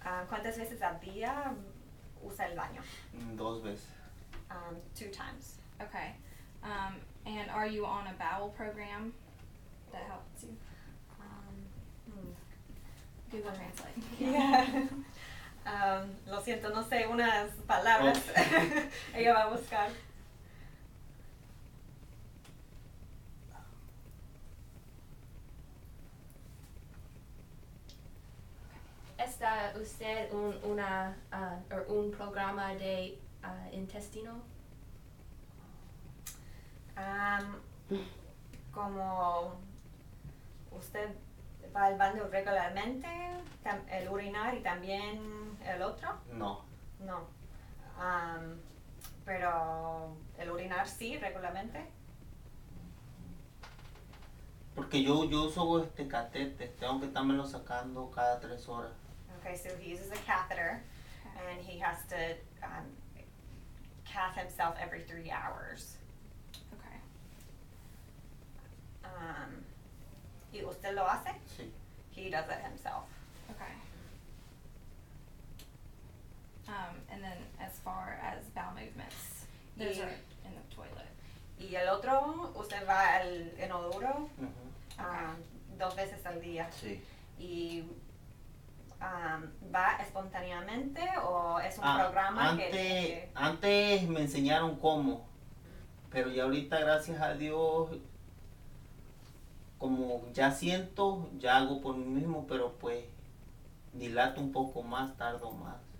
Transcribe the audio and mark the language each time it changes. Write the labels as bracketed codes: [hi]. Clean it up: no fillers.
[es] ¿Cuántas veces al día usa el baño? 2 veces. [en] 2 times. Okay. And are you on a bowel program that helps you? Google Translate. Yeah. [es] Lo siento, no sé unas palabras. [en] Okay. [es] Ella va a buscar. ¿Está usted un programa de intestino? Como usted va al baño regularmente, el urinar y también el otro? No. No. Pero el urinar sí, regularmente. Porque yo uso catete, tengo que estármelo sacando cada 3 horas. [en] Okay, so he uses a catheter, and he has to cath himself every 3 hours. Okay. [es] ¿Y usted lo hace? Sí. [en] He does it himself. Okay. And then as far as bowel movements, those Yeah. are in the toilet. [es] Y el otro, usted va al inodoro [en] Okay. [es] 2 veces al día. Sí. Y va espontáneamente o es un programa que antes me enseñaron cómo, pero ya ahorita gracias a Dios como ya siento, ya hago por mí mismo, pero pues dilato un poco más, tardo más.